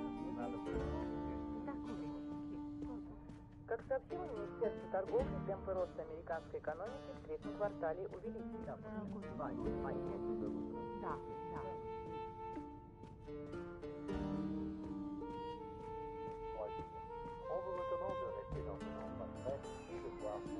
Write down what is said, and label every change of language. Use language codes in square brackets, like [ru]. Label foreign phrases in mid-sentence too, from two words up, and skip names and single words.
[ru] Как сообщило Министерство торговли, темпы роста американской экономики в третьем квартале увеличились. [fr] On vous recommande de rester dans un endroit frais et de boire.